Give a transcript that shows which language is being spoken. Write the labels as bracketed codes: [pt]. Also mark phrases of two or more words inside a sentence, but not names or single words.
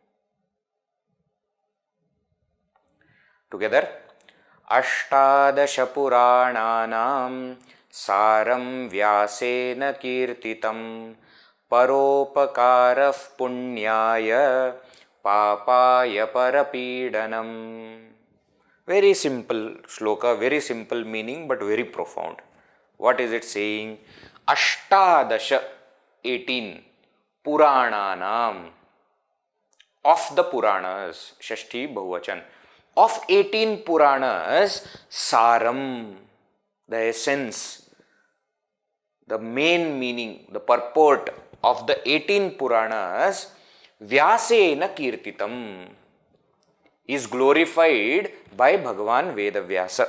[en] Together. [sa] अष्टादश पुराणानां सारं व्यासेन कीर्तितम् परोपकारः पुण्याय पापाय परपीडनम्. [en] Very simple shloka, very simple meaning, but very profound. What is it saying? Ashtadasha, 18, Purananam, of the Puranas, [sa] षष्ठी बहुवचन, [en] of 18 Puranas, Saram, the essence, the main meaning, the purport of the 18 Puranas, [sa] व्यासेन कीर्तितम्, [en] is glorified by Bhagavan Vedavyasa.